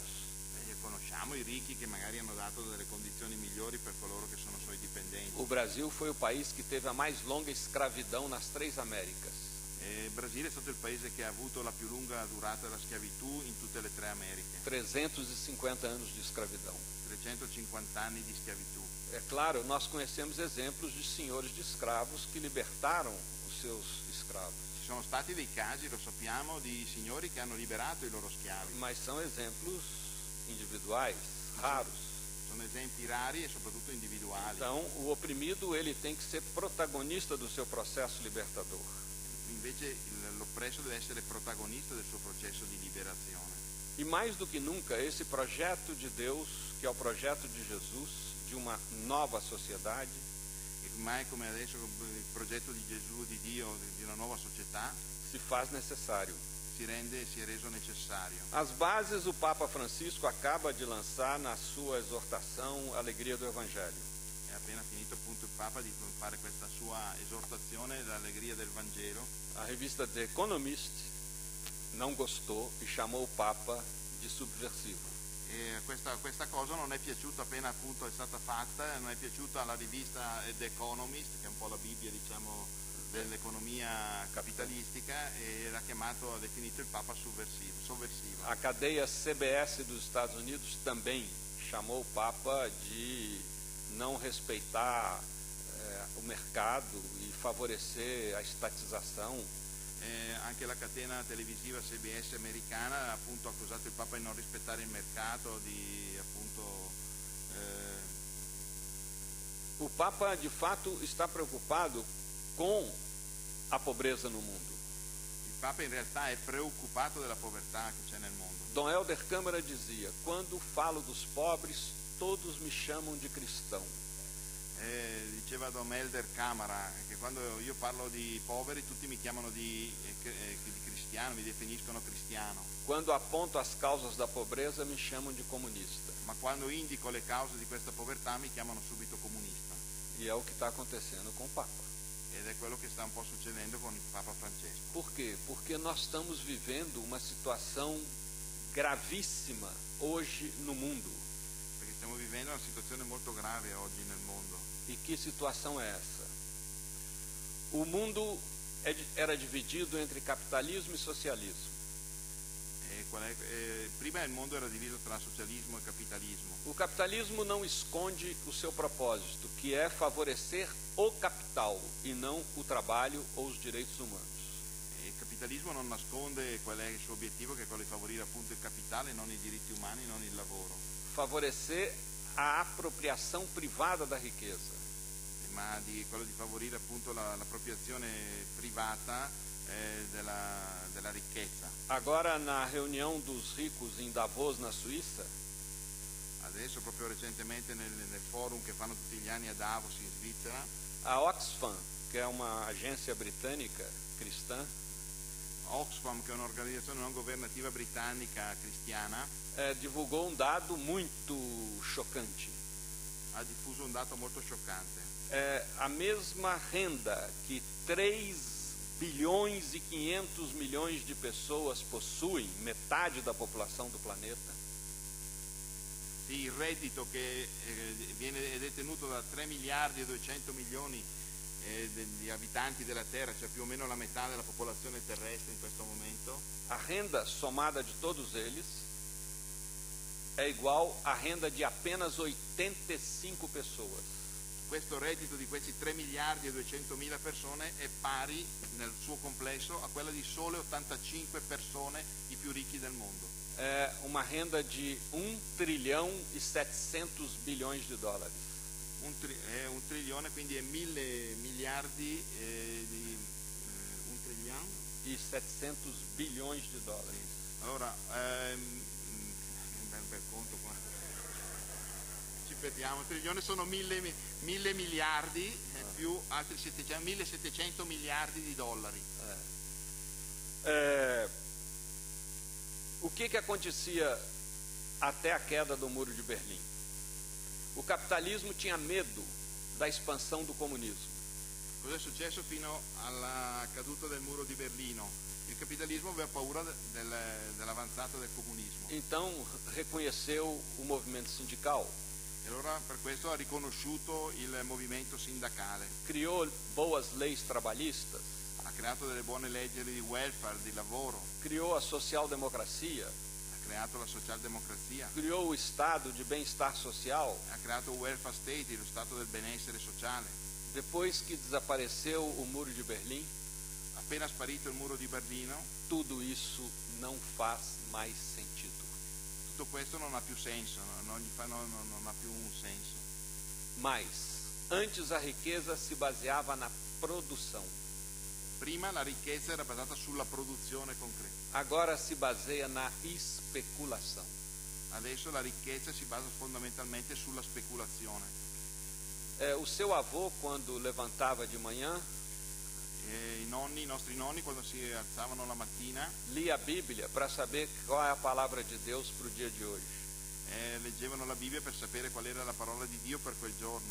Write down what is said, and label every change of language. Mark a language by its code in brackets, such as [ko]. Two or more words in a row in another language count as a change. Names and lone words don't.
[it] E conosciamo i ricchi che magari hanno dato delle condizioni migliori per coloro che sono suoi dipendenti. [pt] O Brasil foi o país que teve a mais longa escravidão nas 3 Américas. [it] E il Brasile è stato il paese che ha avuto la più lunga durata della schiavitù in tutte le 3 Americhe, [pt] 350 anos de escravidão. [it] 350 anni di schiavitù. [pt] É claro, nós conhecemos exemplos de senhores de escravos que libertaram os seus escravos, [it] Ci sono stati dei casi, lo sappiamo, di signori che hanno liberato i loro schiavi. [pt] mas são exemplos individuais, raros. [it] Sono esempi rari e soprattutto individuali. [pt] Então, o oprimido ele tem que ser protagonista do seu processo libertador. [it] Invece l'oppresso deve essere protagonista del suo processo di liberazione. [pt] E mais do que nunca, esse projeto de Deus, que é o projeto de Jesus, de uma nova sociedade, [it] E mai come adesso il progetto di Gesù, di Dio, di una nuova società, [pt] se faz necessário. [it] si è reso necessario. [pt] As bases o Papa Francisco acaba de lançar na sua exortação Alegria do Evangelho. [it] È appena finito appunto il Papa di fare questa sua esortazione dell'allegria del Vangelo. [pt] A revista The Economist não gostou e chamou o Papa de subversivo. [it] E questa cosa non è piaciuta appena appunto è stata fatta, non è piaciuta alla rivista The Economist, che è un po' la Bibbia, diciamo, dell'economia capitalistica, e ha definito il Papa sovversivo. [pt] A cadeia CBS dos Estados Unidos também chamou o Papa de não respeitar o mercado e favorecer a estatização. [it] Anche la catena televisiva CBS americana ha appunto accusato il Papa di non rispettare il mercato, di appunto [pt] O Papa de fato está preocupado com a pobreza no mundo. [it] il Papa in realtà è preoccupato della povertà che c'è nel mondo. [pt] Dom Helder Câmara dizia: quando falo dos pobres, todos me chamam de cristão. [it] Diceva Dom Helder Camara che quando io parlo di poveri tutti mi chiamano di cristiano, mi definiscono cristiano, [pt] Quando aponto as causas da pobreza, me chamam de comunista. [it] ma quando indico le cause di questa povertà mi chiamano subito comunista, [pt] E é o que está acontecendo com o Papa. [it] ed è quello che sta un po' succedendo con il Papa Francesco. [pt] Por quê? Porque nós estamos vivendo uma situação gravíssima hoje no mundo. [it] Perché stiamo vivendo una situazione molto grave oggi nel mondo. [pt] E que situação é essa? O mundo era dividido entre capitalismo e socialismo. [it] Prima il mondo era diviso tra socialismo e capitalismo. [pt] O capitalismo não esconde o seu propósito, que é favorecer o capital e não o trabalho ou os direitos humanos. [it] Il capitalismo non nasconde qual è il suo obiettivo, che è quello di favorire appunto il capitale, non i diritti umani, non il lavoro. [pt] Favorecer a apropriação privada da riqueza. [it] Ma di quello di favorire appunto l'appropriazione privata della ricchezza. [pt] Agora, na reunião dos ricos em Davos, na Suíça, [it] Adesso proprio recentemente nel forum che fanno tutti gli anni a Davos in Svizzera, [pt] a Oxfam, que é uma agência britânica cristã, [it] Oxfam, che è un'organizzazione non governativa britannica cristiana, [pt] divulgou um dado muito chocante. [it] ha diffuso un dato molto scioccante. [pt] A mesma renda que 3 bilhões e 500 milhões de pessoas possuem, metade da população do planeta, [it] Sì, il reddito che è detenuto da 3 miliardi e 200 milioni di abitanti della Terra, cioè più o meno la metà della popolazione terrestre in questo momento, [pt] a renda somada de todos eles é igual à renda de apenas 85 pessoas. [it] questo reddito di questi 3 miliardi e 200 mila persone è pari nel suo complesso a quella di sole 85 persone, i più ricchi del mondo. [pt] É uma renda de 1 trilhão e 700 bilhões de dólares. [it] È un trilione, quindi è 1.000 miliardi di 1 trilione. [pt] E 700 bilhões de dólares. [it] Allora, un bel conto qua. Ci perdiamo, un trilione sono 1.000 miliardi più altri 1.700 miliardi di dollari. [pt] O que acontecia até a queda do Muro de Berlim? O capitalismo tinha medo da expansão do comunismo. [it] Cosa è successo fino alla caduta del muro di Berlino? Il capitalismo aveva paura dell'avanzata del comunismo. [pt] Então reconheceu o movimento sindical, [it] E allora per questo ha riconosciuto il movimento sindacale, [pt] criou boas leis trabalhistas, [it] ha creato delle buone leggi di welfare, di lavoro, [pt] criou a social-democracia, [it] ha creato la socialdemocrazia, [pt] criou o Estado de bem-estar social. [it] ha creato il [en] welfare state, [it] lo stato del benessere sociale. [pt] Depois que desapareceu o Muro de Berlim, [it] Appena sparito il muro di Berlino, [pt] tudo isso não faz mais sentido. [it] tutto questo non ha più senso, non ha più un senso. [pt] Mas, antes a riqueza se baseava na produção. [it] Prima la ricchezza era basata sulla produzione concreta, [pt] Agora se baseia na especulação. [it] adesso la ricchezza si basa fondamentalmente sulla speculazione. [pt] O seu avô, quando levantava de manhã, [it] I nostri nonni quando si alzavano la mattina [pt] lia a Bíblia para saber qual é a palavra de Deus para o dia de hoje. [it] leggevano la Bibbia per sapere qual era la parola di Dio per quel giorno.